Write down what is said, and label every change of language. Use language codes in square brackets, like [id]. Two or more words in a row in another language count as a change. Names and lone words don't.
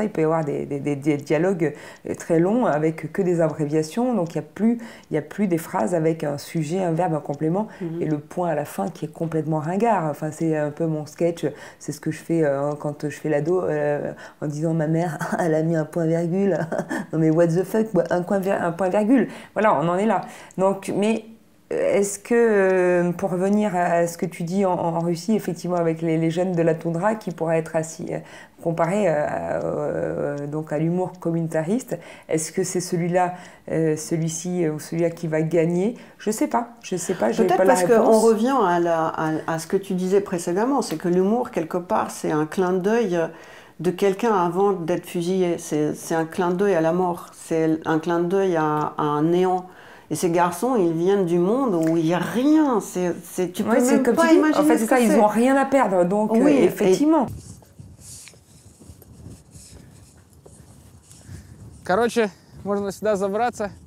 [fr] Il peut y avoir des dialogues très longs avec que des abréviations. Donc il y a plus des phrases avec un sujet, un verbe, un complément et le point à la fin qui est complètement ringard. Enfin c'est un peu mon sketch. C'est ce que je fais quand je fais l'ado en disant ma mère, elle a mis un point virgule. Non mais [en] what the fuck, [fr] un point virgule. Voilà, on en est là. Donc, mais est-ce que, pour revenir à ce que tu dis en Russie, effectivement, avec les jeunes de la toundra qui pourraient être comparés donc à l'humour communautariste, est-ce que c'est celui-ci ou celui-là qui va gagner? Je sais pas, Peut-être pas la parce réponse. qu'on revient à ce que tu disais précédemment, c'est que l'humour, quelque part, c'est un clin d'œil de quelqu'un avant d'être fusillé. C'est un clin d'œil à la mort, c'est un clin d'œil à un néant. Et ces garçons, ils viennent du monde où il n'y a rien. Tu peux même pas imaginer. En fait, c'est ça, ils n'ont rien à perdre. Donc, oui, effectivement. [ru] Короче, можно сюда забраться.